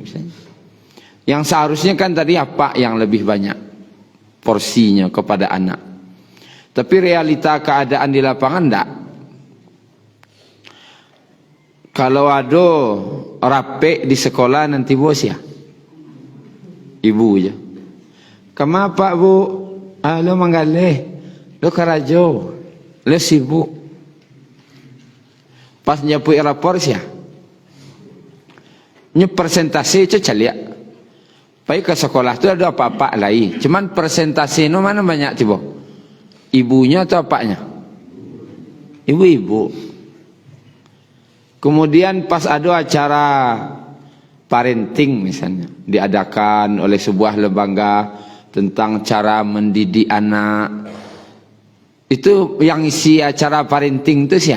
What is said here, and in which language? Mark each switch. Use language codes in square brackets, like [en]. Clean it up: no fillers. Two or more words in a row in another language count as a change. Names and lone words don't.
[id] Yang seharusnya kan tadi apa yang lebih banyak porsinya kepada anak. Tapi realita keadaan di lapangan enggak. Kalau ada rape di sekolah nanti bos ya, ibu aja. Kenapa bu? [min] Lo manggaleh, lo karajo, lo sibuk. Pas nyapui rapor sih ya, ini persentase itu caliak. [id] Baik ke sekolah itu ada apa-apa lain. Cuman persentase itu mana banyak tiba? Ibunya atau apanya? ibu-ibu. Kemudian pas ada acara parenting misalnya, diadakan oleh sebuah lembaga tentang cara mendidik anak, itu yang isi acara parenting itu siapa?